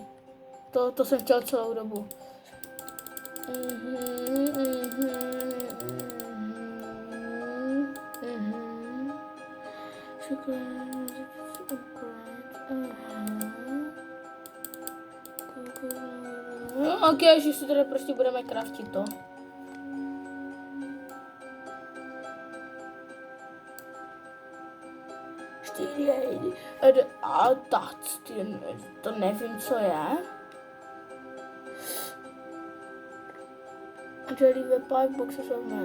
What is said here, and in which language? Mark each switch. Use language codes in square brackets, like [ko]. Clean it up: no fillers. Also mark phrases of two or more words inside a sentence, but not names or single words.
[cs] To jsem chtěl celou dobu. Ok, že si tady prostě budeme craftit to. A to nevím, co je. [en] Deliver 5 boxes of mer.